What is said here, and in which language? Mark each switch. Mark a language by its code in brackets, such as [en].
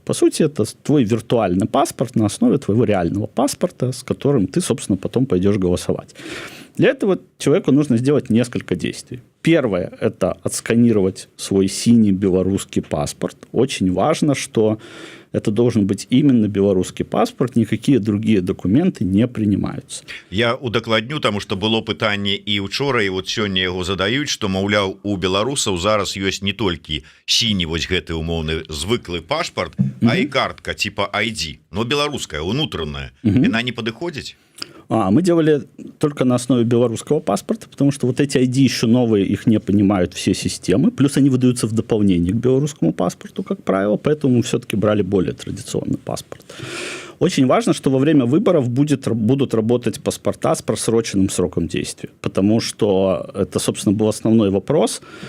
[ru] По сути, это твой виртуальный паспорт на основе твоего реального паспорта, с которым ты, собственно, потом пойдешь голосовать. Для этого человеку нужно сделать несколько действий. Первое – это отсканировать свой синий белорусский паспорт. Очень важно, что это должен быть именно белорусский паспорт, никакие другие документы не принимаются. [be] Я удакладню, потому что было пытанне і учора, і вот сёння яго задаюць, што, маўляў, у беларусаў зараз ёсць не толькі сіні вось гэты умоўны звыклы пашпарт, а і картка типа ID, но беларуская, унутраная. Яна не падыходзіць? [ru] Мы делали только на основе белорусского паспорта, потому что вот эти ID еще новые, их не понимают все системы, плюс они выдаются в дополнение к белорусскому паспорту, как правило, поэтому мы все-таки брали более традиционный паспорт. Очень важно, что во время выборов будут работать паспорта с просроченным сроком действия, потому что это, собственно, был основной вопрос.